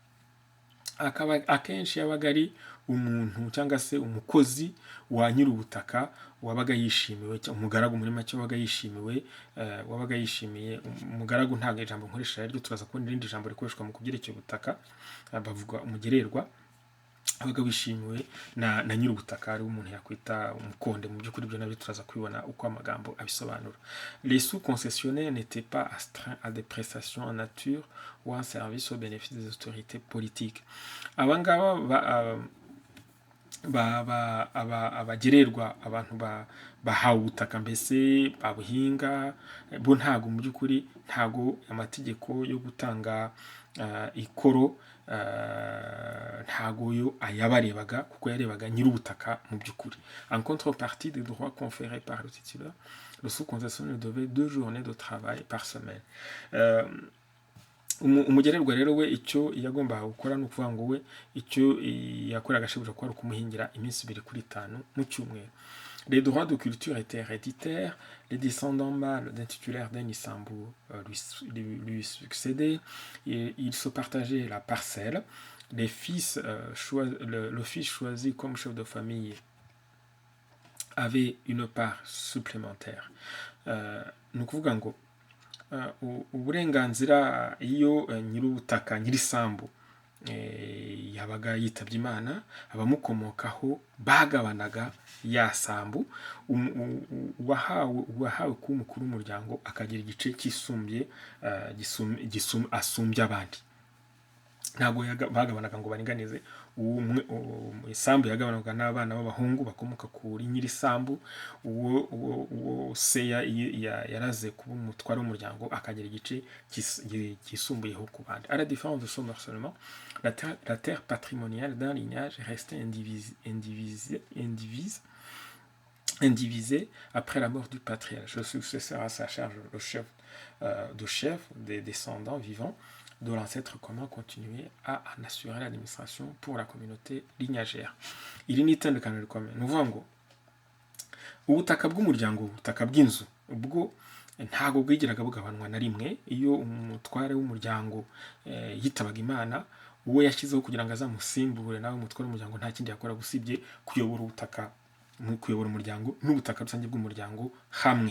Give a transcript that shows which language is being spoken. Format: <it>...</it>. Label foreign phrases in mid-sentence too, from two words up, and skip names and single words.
<rw>Akenshi yabaga ari umuntu cyangwa se umukozi wa nyir'ubutaka wabaga yishimiwe, umugaragu muri make wabaga yishimiye. Umugaragu ntabwo ijambo nkoresha ryo, turaza kubona irindi jambo rikoreshwa mu kubyerekeye ubutaka, bavuga umugererwa. Abaga bishimiwe na nyir'ubutaka, ari umuntu yakwita umukonde. Mu by'ukuri ibyo nabyo turaza kubibona uko amagambo abisobanura.</rw> <fr>Les sous-concessionnaires n'étaient pas astreints à des prestations en nature ou en service au bénéfice des autorités politiques.</fr> <rw>Abangaba abagererwa, abantu bahawe ubutaka mbese babuhinga, bo ntago mu by'ukuri ntago amategeko yo gutanga ikoro ntago yo ayabarebaga, kuko yarebaga nyir'ubutaka mu by'ukuri.</rw> <fr>En contrepartie des droits conférés par le titulaire, le sous-concessionnaire devait 2 journées de travail par semaine.</fr> <rw>Umugererwa rero we icyo yagombaga gukora ni ukuvuga ngo we icyo yakoraga ashoboje kuba ari ukumuhingira iminsi 2 kuri 5 mu cyumweru.</rw> <fr>Les droits de culture étaient héréditaires, les descendants mâles d'un titulaire d'un Isambu lui succédaient, et ils se partageaient la parcelle. Le fils choisi comme chef de famille avait une part supplémentaire.</fr> <rw>Ni ukuvuga ngo uburenganzira iyo nyir'ubutaka nyir'isambu yabaga yitabye Imana, abamukomokaho bagabanaga ya sambu, uwahawe kuba umukuru w'umuryango akagira igice asumbye abandi. Ntabwo bagabanaga ngo baringanize. Isambu yagabanaga n'abana b'abahungu bakomoka kuri nyir'isambu, uwo se yaraze kuba umutware w'umuryango akagira igice kisumbuyeho ku bandi.</rw> <fr>À la différence de son morcellement, la terre patrimoniale d'un lignage restait indivisée après la mort du patriarche. Le successeur à sa charge, le chef des descendants vivants de l'ancêtre commun continuait à en assurer l'administration pour la communauté lignagère.</fr> <rw>Iri ni itandukano rikomeye. Ni ukuvuga ngo ubutaka bw'umuryango, ubutaka bw'inzu, ubwo ntabwo bwigiraga bugabanwa na rimwe. Iyo umutware w'umuryango yitabaga Imana, uwo yashyizeho kugira ngo azamusimbure nawe umutware w'umuryango nta kindi yakora gusibye kuyobora ubutaka, kuyobora umuryango n'ubutaka rusange bw'umuryango hamwe.</rw>